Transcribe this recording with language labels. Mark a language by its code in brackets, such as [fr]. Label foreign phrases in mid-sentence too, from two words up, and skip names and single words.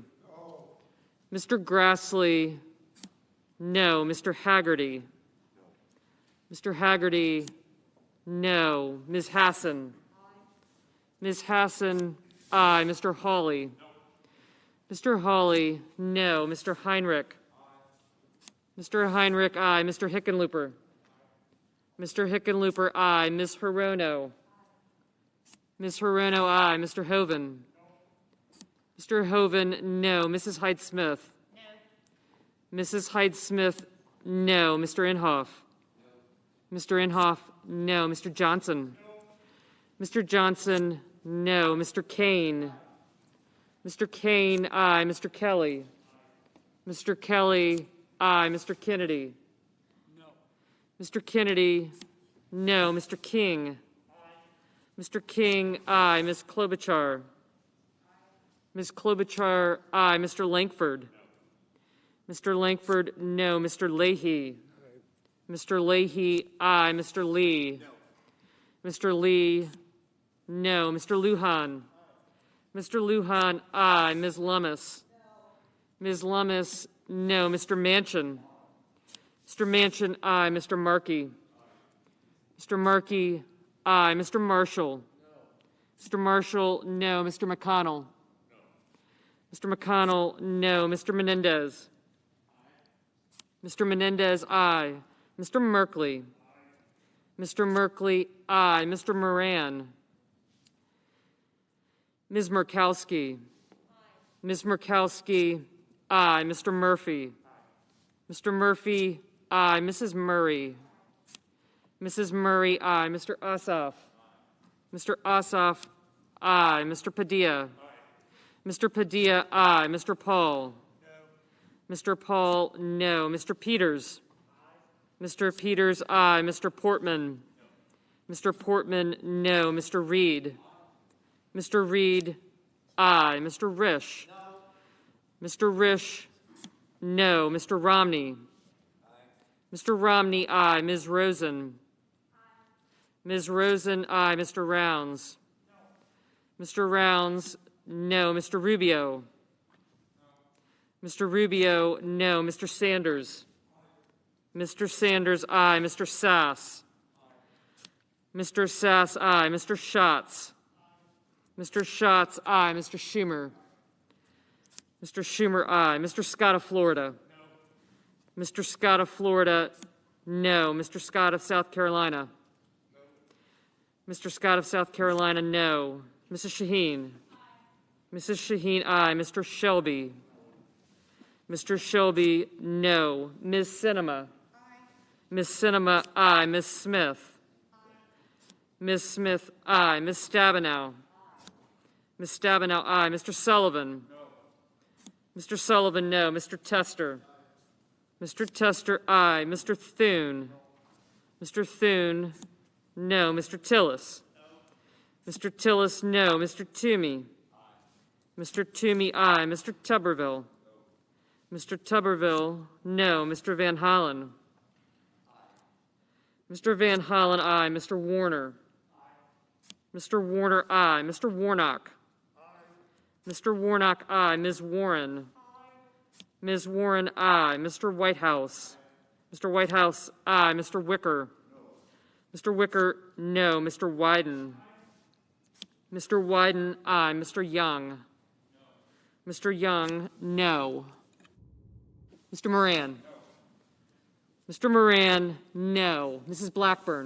[en] Mr. Grassley, no. Mr. Haggerty. Mr. Haggerty, no. Ms. Hassan. Ms. Hassan, aye. Mr. Hawley. Mr. Hawley, no. Mr. Heinrich. Mr. Heinrich, aye. Mr. Hickenlooper. Mr. Hickenlooper, aye. Ms. Hirono. Ms. Hirono, aye. Mr. Hoven. Mr. Hoven, no. Mrs. Hyde-Smith. No. Mrs. Hyde-Smith, no. Mr. Inhofe. No. Mr. Inhofe, no. Mr. Johnson. No. Mr. Johnson, no. Mr. Kane. Mr. Kane, aye. Mr. Kelly. Mr. Kelly, aye. Mr. Kennedy. No. Mr. Kennedy, no. Mr. King. Aye. Mr. King, aye. Ms. Klobuchar. Ms. Klobuchar, aye. Mr. Langford. No. Mr. Langford, no. Mr. Leahy. Aye. Mr. Leahy, aye. Mr. Lee. No. Mr. Lee, no. Mr. Lujan. Aye. Mr. Lujan, aye. Ms. Lummis. No. Ms. Lummis, no. Mr. Manchin. Mr. Manchin, aye. Mr. Markey. Aye. Mr. Markey, aye. Mr. Marshall. No. Mr. Marshall, no. Mr. McConnell. No. Mr. McConnell, no. Mr. Menendez. Aye. Mr. Menendez, aye. Mr. Merkley. Aye. Mr. Merkley, aye. Mr. Moran. Ms. Murkowski. Aye. Ms. Murkowski, aye. Mr. Murphy. Aye. Mr. Murphy, aye. Mrs. Murray. Mrs. Murray, aye. Mr. Ossoff. Aye. Mr. Ossoff, aye. Mr. Padilla. Aye. Mr. Padilla, aye. Mr. Paul. No. Mr. Paul, no. Mr. Peters. Aye. Mr. Peters, aye. Mr. Portman. No. Mr. Portman, no. Mr. Reed. Aye. Mr. Reed, aye. Mr. Risch. No. Mr. Risch, no. Mr. Romney. Aye. Mr. Romney, aye. Ms. Rosen. Ms. Rosen, aye. Mr. Rounds? Mr. Rounds, no. Mr. Rubio? Mr. Rubio, no. Mr. Sanders? Mr. Sanders, aye. Mr. Sasse? Mr. Sasse, aye. Mr. Schatz? Mr. Schatz, aye. Mr. Schumer? Mr. Schumer, aye. Mr. Scott of Florida? No. Mr. Scott of Florida, no. Mr. Scott of South Carolina? No. Mr. Scott of South Carolina, no. Mrs. Shaheen? Mrs. Shaheen, aye. Mr. Shelby? Mr. Shelby, no. Ms. Sinema? Ms. Sinema, aye. Ms. Smith? Ms. Smith, aye. Ms. Stabenow? Ms. Stabenow, aye. Mr. Sullivan? No. Mr. Sullivan, no. Mr. Tester? Mr. Tester, aye. Mr. Thune? Mr. Thune, no. Mr. Tillis? No. Mr. Tillis, no. Mr. Toomey? Aye. Mr. Toomey, aye. Mr. Tuberville? No. Mr. Tuberville, no. Mr. Van Hollen? Aye. Mr. Van Hollen, aye. Mr. Warner? Aye. Mr. Warner, aye. Mr. Warnock? Aye. Mr. Warnock, aye. Ms. Warren? Aye. Ms. Warren, aye. Mr. Whitehouse? Aye. Mr. Whitehouse, aye. Mr. Wicker? No. Mr. Wicker, no. Mr. Wyden? Aye. Mr. Wyden, aye. Mr. Young? No. Mr. Young, no. Mr. Moran? No. Mr. Moran, no. Mrs. Blackburn?